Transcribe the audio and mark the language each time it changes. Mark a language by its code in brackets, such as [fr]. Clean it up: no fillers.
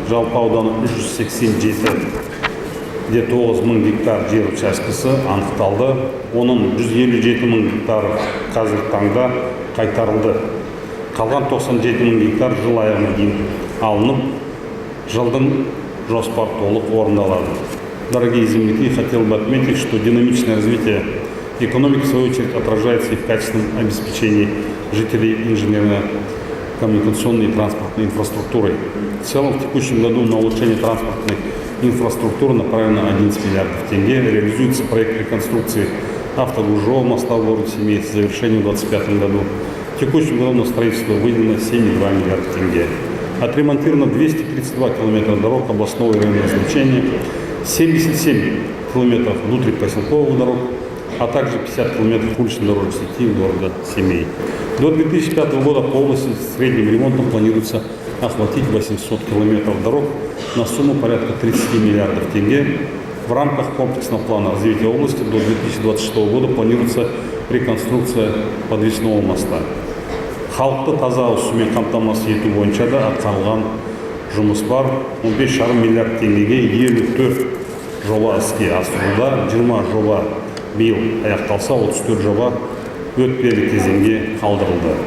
[kk] Жалпы ауданы 387,9 мың гектар жер учаскесі анықталды. Оның 157 мың гектар қазіргі таңда қайтарылды. Қалған 97 мың гектар жыл аяғына дейін алынып, жылдың жоспар толық орындалады. [ru] Дорогие земляки, хотел бы отметить, что динамичное развитие экономики, в свою очередь, отражается и в качественном обеспечении жителей инженерно-коммуникационной и транспортной инфраструктурой. В целом, в текущем году на улучшение транспортной инфраструктуры направлено 11 миллиардов тенге. Реализуется проект реконструкции автогружевого моста в городе Семей с завершением в 2025 году. В текущем году на строительство выделено 7,2 миллиарда тенге. Отремонтировано 232 километра дорог областного и районного значения, 77 километров внутрипоселковых дорог, а также 50 километров уличной дорожной сети города Семей. До 2005 года по области с средним ремонтом планируется охватить 800 километров дорог на сумму порядка 30 миллиардов тенге. В рамках комплексного плана развития области до 2026 года планируется реконструкция подвесного моста. [kk] Халықты таза ауыз сумен қамтамасыз ету бойынша да атқарылған жұмыс бар. 15,5 миллиард теңгеге 54 жоба іске асырылуда. 20 жоба биыл аяқталса, 34 жоба өтпелі кезеңге қалдырылды.